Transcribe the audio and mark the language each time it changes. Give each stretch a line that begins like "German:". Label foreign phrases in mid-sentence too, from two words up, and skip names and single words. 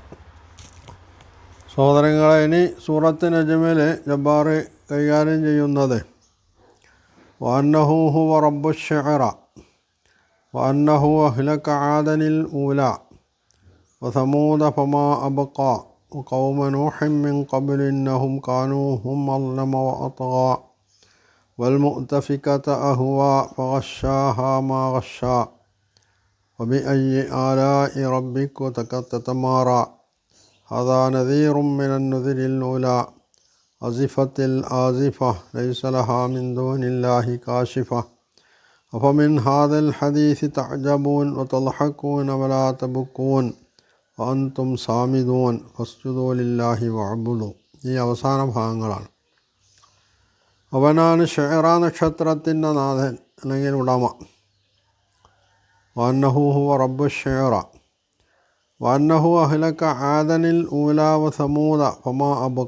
Malayalam: സഹോദരങ്ങളെ, ഇനി സൂറത്ത് നജ്മിൽ ജബ്ബാർ കൈകാര്യം ചെയ്യുന്നത്
Arabic: وأنه هو رب الشعرى وأنه أهلك عادا الأولى وثمود فما أبقى وقوم نوح من قبل إنهم كانوا هم أظلم وأطغى والمؤتفكة أهوى فغشاها ما غشى وبأي آلاء ربك تتمارى هذا نذير من النذر الأولى أزفت الآزفة ليس لها من دون الله كاشفة أفمن هذا الحديث تعجبون وتضحكون ولا تبكون أنتم سامدون فاسجدوا لله واعبدوا.
Malayalam: ഈ അവസാന ഭാഗങ്ങളാണ്. അവനാണ് ശിഅറ നക്ഷത്രത്തിൻ്റെ നാഥൻ അല്ലെങ്കിൽ ഉടമ.
Arabic: وأنه هو رب الشعرى وأنه أهلك عادا الأولى وثمود فما أبقى.